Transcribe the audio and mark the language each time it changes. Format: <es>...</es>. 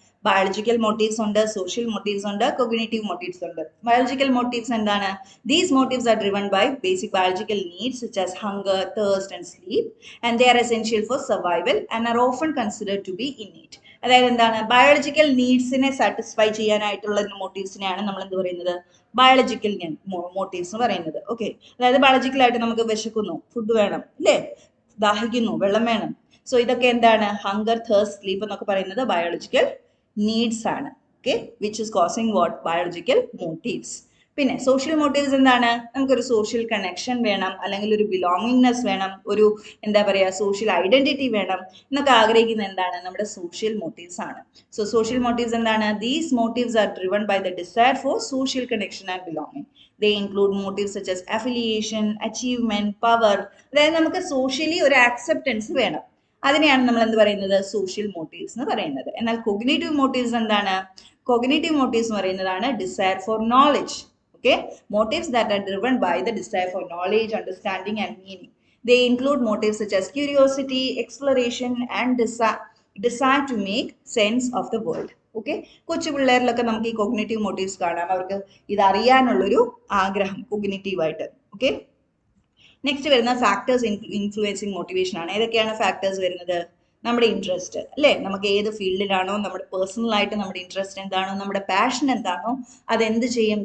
<ml>Biological motifs ഉണ്ട്, social motifs ഉണ്ട്, cognitive motifs ഉണ്ട്. ബയോളജിക്കൽ മോട്ടീവ്സ് എന്താണ്?</ml> <en>These motives are driven by basic biological needs such as hunger, thirst and sleep, and they are essential for survival and are often considered to be innate.</en> <ml>അതായത് എന്താണ്? Biological നീഡ്സിനെ satisfy ചെയ്യാനായിട്ടുള്ള മോട്ടീവ്സിനെയാണ് നമ്മൾ എന്ത് പറയുന്നത്? Biological motifs എന്ന് പറയുന്നത്. Okay, അതായത് ബയോളജിക്കലായിട്ട് നമുക്ക് വിശക്കുന്നു, ഫുഡ് വേണം അല്ലേ, ദാഹിക്കുന്നു, വെള്ളം വേണം. സോ ഇതൊക്കെ എന്താണ്? ഹങ്കർ, തേഴ്സ്റ്റ്, സ്ലീപ്പ് എന്നൊക്കെ പറയുന്നത് ബയോളജിക്കൽ നീഡ്സ് ആണ്.</ml> <en>Okay, which is causing what? Biological motives.</en> <ml>പിന്നെ സോഷ്യൽ മോട്ടീവ്സ് എന്താണ്? നമുക്കൊരു സോഷ്യൽ കണക്ഷൻ വേണം, അല്ലെങ്കിൽ ഒരു ബിലോങ്ങിങ്നെസ് വേണം, ഒരു എന്താ പറയുക സോഷ്യൽ ഐഡന്റിറ്റി വേണം എന്നൊക്കെ ആഗ്രഹിക്കുന്ന എന്താണ്? നമ്മുടെ സോഷ്യൽ മോട്ടീവ്സ് ആണ്. സോ സോഷ്യൽ മോട്ടീവ്സ് എന്താണ്?</ml> <en>These motives are driven by the desire for social connection and belonging. They include motives such as affiliation, achievement, power.</en> <ml>അതായത് നമുക്ക് സോഷ്യലി ഒരു ആക്സെപ്റ്റൻസ് വേണം, അതിനെയാണ് നമ്മൾ എന്ത് പറയുന്നത്? സോഷ്യൽ മോട്ടീവ്സ് എന്ന് പറയുന്നത്. എന്നാൽ കോഗ്നിറ്റീവ് മോട്ടീവ്സ് എന്താണ്? കോഗ്നിറ്റീവ് മോട്ടീവ്സ് എന്ന് പറയുന്നതാണ് desire four knowledge.</ml> <en>Okay, motives that are driven by the desire for knowledge, understanding and meaning. They include motives such as curiosity, exploration and desire to make sense of the world.</en> <ml>Okay, കൊച്ചു പിള്ളേരിലൊക്കെ നമുക്ക് ഈ cognitive motifs കാണാം, അവർക്ക് ഇത് അറിയാനുള്ളൊരു ആഗ്രഹം cognitive ആയിട്ട്. Okay, next വരുന്ന factors influencing motivation ആണ്. ഏതൊക്കെയാണ് ഫാക്ടേഴ്സ് വരുന്നത്? നമ്മുടെ ഇൻട്രസ്റ്റ് അല്ലേ, നമുക്ക് ഏത് ഫീൽഡിലാണോ, നമ്മുടെ പേഴ്സണൽ ആയിട്ട് നമ്മുടെ ഇൻട്രസ്റ്റ് എന്താണോ, നമ്മുടെ പാഷൻ എന്താണോ, അതെന്ത് ചെയ്യും?</ml>